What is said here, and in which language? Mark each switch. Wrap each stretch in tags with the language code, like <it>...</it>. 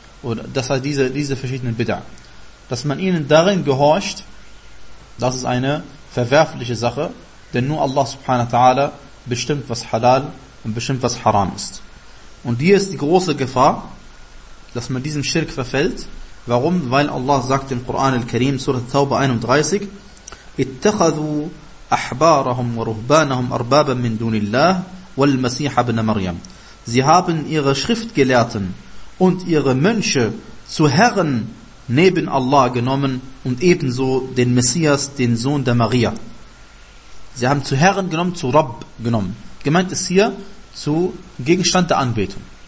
<de>Oder das heißt, diese verschiedenen Bid'ah. Dass man ihnen darin gehorcht, das ist eine verwerfliche Sache, denn nur Allah subhanahu wa ta'ala bestimmt, was halal und bestimmt, was haram ist. Und hier ist die große Gefahr, dass man diesem Schirk verfällt. Warum? Weil Allah sagt im Quran al-Karim, Surah Taube 31,</de> <ar>اتخذوا أحبارهم ورهبانهم أربابا من دون الله والمسيح ابن مريم.</ar> <de>Sie haben ihre Schriftgelehrten und ihre Mönche zu Herren neben Allah genommen und ebenso den Messias, den Sohn der Maria. Sie haben zu Herren genommen, zu Rabb genommen. Gemeint ist hier zu Gegenstand der Anbetung.</de>